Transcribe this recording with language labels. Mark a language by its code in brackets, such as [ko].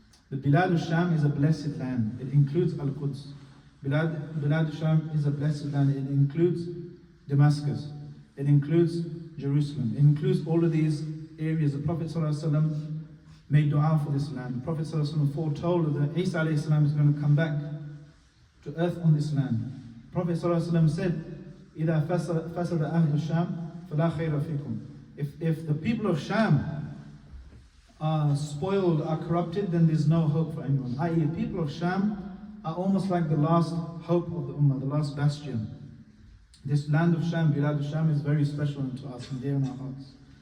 [en] The Bilad of Sham is a blessed land. It includes Al-Quds. Bilad of Sham is a blessed land. It includes Damascus. It includes Jerusalem. It includes all of these areas. The Prophet ﷺ made dua for this land. The Prophet ﷺ foretold that Isa alayhi salam is going to come back to earth on this land. The Prophet ﷺ said, [ar] إِذَا فَسَدَ أَهْلُ الشَّامِ فَلَا خَيْرَ فِيكُمْ. [en] If the people of Sham are spoiled, are corrupted, then there's no hope for anyone. I.e., the people of Sham are almost like the last hope of the Ummah, the last bastion. This land of Sham, Bilad of Sham, is very special to us and dear in our hearts.